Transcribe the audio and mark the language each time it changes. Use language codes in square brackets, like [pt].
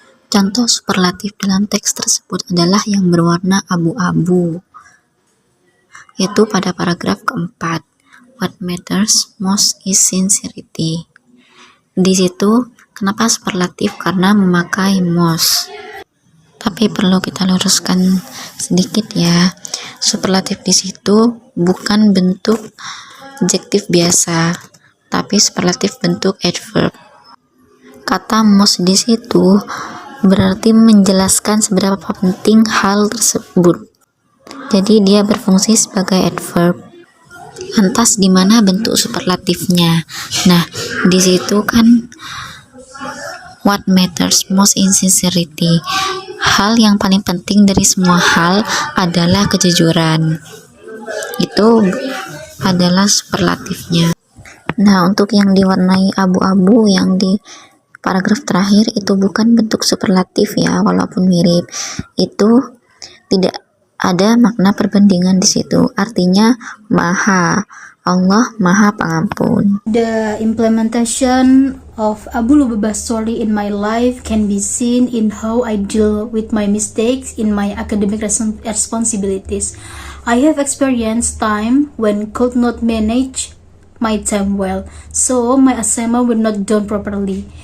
[id] Contoh superlatif dalam teks tersebut adalah yang berwarna abu-abu, yaitu pada paragraf keempat. [en] What matters most is sincerity. [id] Di situ kenapa superlatif? Karena memakai most. Tapi perlu kita luruskan sedikit ya. Superlatif di situ bukan bentuk adjektif biasa, tapi superlatif bentuk adverb. Kata most di situ berarti menjelaskan seberapa penting hal tersebut. Jadi dia berfungsi sebagai adverb. Lantas di mana bentuk superlatifnya? Nah, di situ kan [en] what matters most in sincerity. [id] Hal yang paling penting dari semua hal adalah kejujuran. Itu adalah superlatifnya. Nah, untuk yang diwarnai abu-abu yang di paragraf terakhir itu bukan bentuk superlatif ya, walaupun mirip. Itu tidak ada makna perbandingan di situ. Artinya maha. Allah maha pengampun. [en] The implementation of Abu Lubabah's story in my life can be seen in how I deal with my mistakes in my academic responsibilities. I have experienced time when could not manage my time well, so my assignment were not done properly.